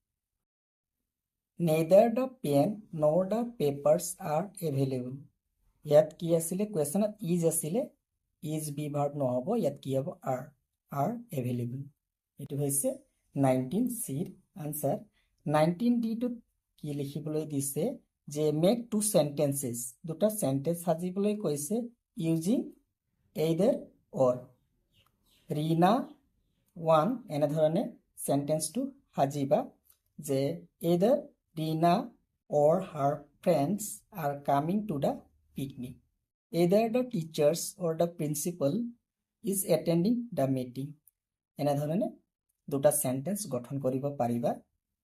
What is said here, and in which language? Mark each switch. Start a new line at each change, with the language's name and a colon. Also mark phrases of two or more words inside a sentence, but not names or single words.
English: Neither the pen nor the papers are available.
Assamese: ইয়াত কি আছিলে? কুৱেশ্যনত ইজ আছিলে,
English: is be verb
Assamese: নহ'ব, ইয়াত কি হ'ব?
English: are available.
Assamese: এইটো হৈছে 19cৰ আনচাৰ। 19dটোত কি লিখিবলৈ দিছে? যে
English: make 2 sentences,
Assamese: দুটা চেণ্টেন্স সাজিবলৈ কৈছে
English: using either or.
Assamese: ৰীনা 1 এনেধৰণে চেণ্টেন্সটো সাজিবা যে
English: either Reena or her friends are coming to the picnic. Either the teachers or the principal is attending the meeting.
Assamese: এনেধৰণে দুটা চেণ্টেন্স গঠন কৰিব পাৰিবা।